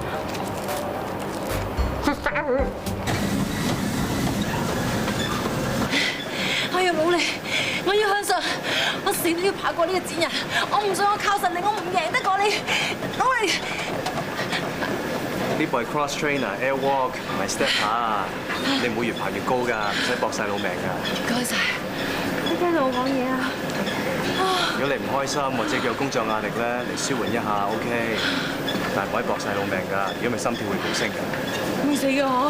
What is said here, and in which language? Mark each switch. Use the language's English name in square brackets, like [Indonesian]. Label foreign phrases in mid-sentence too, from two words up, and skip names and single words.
[Cantonese] 我要努力，我要向上，我死都要跑過呢個賤人。我唔信我靠實力，我唔贏得過你。努力。呢部係 [English] cross trainer air walk， [Cantonese] 唔係 step 下。你唔會越爬越高㗎，唔使搏晒老命㗎。唔該晒，你聽到我講嘢啊？如果你唔開心或者有工作壓力咧，嚟舒緩一下 OK， 但係唔可以搏晒老命㗎，如果咪心跳會飆升㗎。會死嘅我。